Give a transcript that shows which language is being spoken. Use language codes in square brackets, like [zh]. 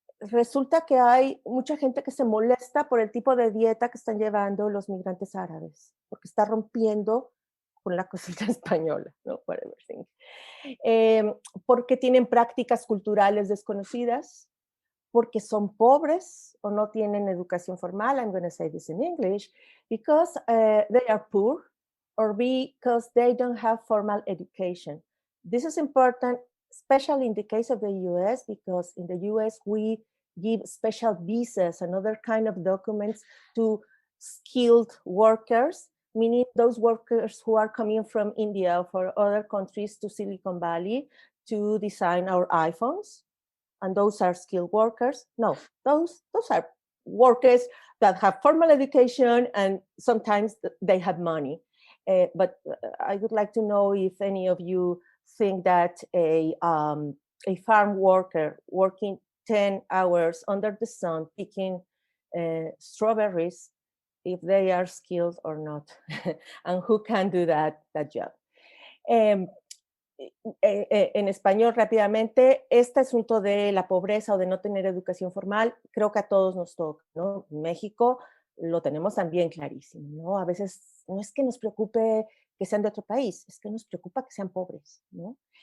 [es] resulta que hay mucha gente que se molesta por el tipo de dieta que están llevando los migrantes árabes, porque está rompiendo con la cocina española, ¿no? [en] For everything. [es] Porque tienen prácticas culturales desconocidas, porque son pobres o no tienen educación formal. [en] I'm going to say this in English, because they are poor or because they don't have formal education. This is important, especially in the case of the US, because in the US we give special visas and other kind of documents to skilled workers, meaning those workers who are coming from India or from other countries to Silicon Valley to design our iPhones. And those are skilled workers. No, those are workers that have formal education and sometimes they have money. But I would like to know if any of you think that a farm worker working 10 hours under the sun picking strawberries, if they are skilled or not, and who can do that job. [es] En español rápidamente, este asunto de la pobreza o de no tener educación formal, creo que a todos nos toca, ¿no? En México lo tenemos también clarísimo, ¿no? A veces no es que nos preocupe que sean de otro país, es que nos preocupa que sean pobres, ¿no?